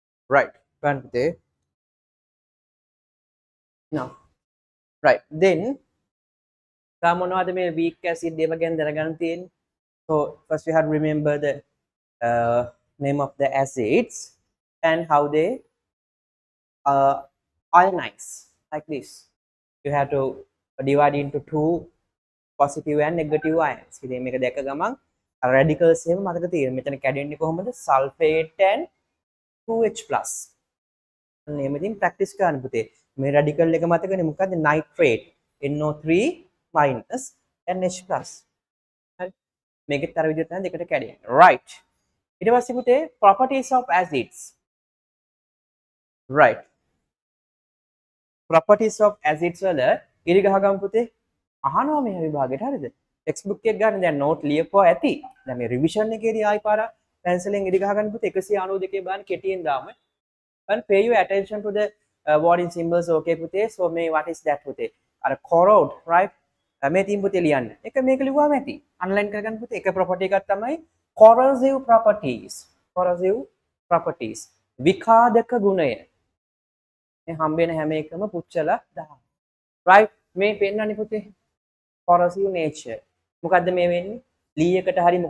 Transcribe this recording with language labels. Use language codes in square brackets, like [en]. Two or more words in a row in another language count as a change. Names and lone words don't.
[en] right [si] බලන්න පුතේ [en] now right then [si] තා මොනවද මේ [en] weak acid [si] ඒව ගැන දැනගන්න තියෙන්නේ [en] so first we have to remember the name of the acids and how they ionize like this you have to divide into two positive and negative ions [si] ඉතින් මේක දැක ගමන් [en] radicals [si] එහෙම මතක තියෙනවා මෙතන කැඩෙන්නේ කොහොමද [en] sulfate and 2H+ [si] එහෙම ඉතින් [en] practice [si] කරන්න පුතේ මේ [en] radical [si] එක මතකනේ මොකද්ද [en] nitrate NO3 minus and H+. [si] හරි මේකෙත් අර විදිහට තමයි දෙකට කැඩෙන්නේ right ඊට පස්සේ පුතේ [en] properties of acids [si] right [en] properties of acids [si] වල ඉරි ගහගමු පුතේ අහනවා මේ විභාගෙට හරිද [en] text book [si] එක ගන්න දැන් නෝට් ලියපුවා ඇති දැන් මේ රිවිෂන් එකේදී ආයි පාර පැන්සලෙන් ඉරි ගහගන්න පුතේ 192 බලන්න කෙටියෙන් දාමු [en] and pay your attention to the wording symbols okay [si] පුතේ so මේ [en] what is that [si] පුතේ අර [en] corrode right [si] මේ තින් පුතේ ලියන්න එක මේක ලිව්වම ඇති අන්ලයින් කරගන්න පුතේ එක property එකක් තමයි corrosive properties විඛාදක ගුණය මේ හම්බෙන හැම එකම පුච්චලා දාන්න right මේ පෙන්නන්නේ පුතේ [en] corrosive nature [si] මොකද්ද මේ වෙන්නේ ලී එකට හරි මොකට